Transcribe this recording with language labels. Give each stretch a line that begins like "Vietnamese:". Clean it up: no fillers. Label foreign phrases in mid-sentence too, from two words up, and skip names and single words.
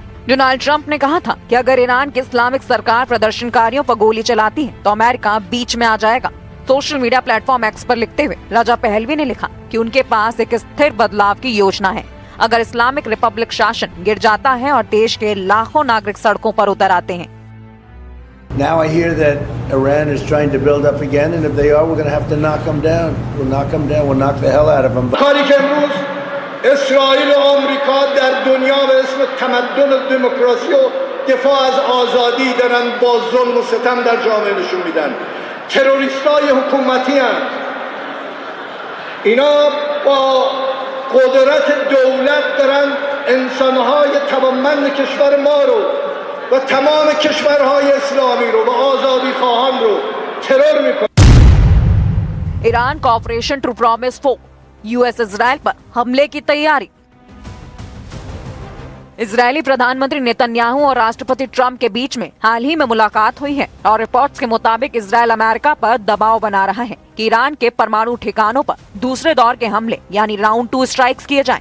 Hindi: डोनाल्ड ट्रंप ने कहा था कि अगर ईरान की इस्लामिक सरकार प्रदर्शनकारियों पर गोली चलाती है तो अमेरिका बीच में आ जाएगा।
English: social media platform
Hindi: एक्स पर लिखते हुए रजा पहलवी ने लिखा कि उनके पास एक स्थिर बदलाव की योजना है। अगर इस्लामिक रिपब्लिक शासन गिर जाता है और देश के लाखों नागरिक सड़कों पर उतर आते हैं।
English: Now I hear that Iran is trying to build up again, and if they are, we're going to have to knock them down. We'll knock them down. We'll knock the hell out of them.
Persian: کاری که امروز اسرائیل و آمریکا در دنیا به اسم تمدن و دموکراسی و دفاع از آزادی دارن با ظلم و ستم در جامعه نشون میدن. تروریستای حکومتی هستند. اینا با قدرت دولت دارن انسانهای توانمند کشور ما رو و تمام کشورهای اسلامی رو و آزادی خواهان رو ترور میکنن.
Hindi: ईरान का ऑपरेशन ट्रू प्रॉमिस 4, US इजराइल पर हमले की तैयारी। इजरायली प्रधानमंत्री नेतन्याहू और राष्ट्रपति ट्रंप के बीच में हाल ही में मुलाकात हुई है और रिपोर्ट्स के मुताबिक इजराइल अमेरिका पर दबाव बना रहा है कि ईरान के परमाणु ठिकानों पर दूसरे दौर के हमले यानी
English: round 2 strikes
Hindi: किए जाएं।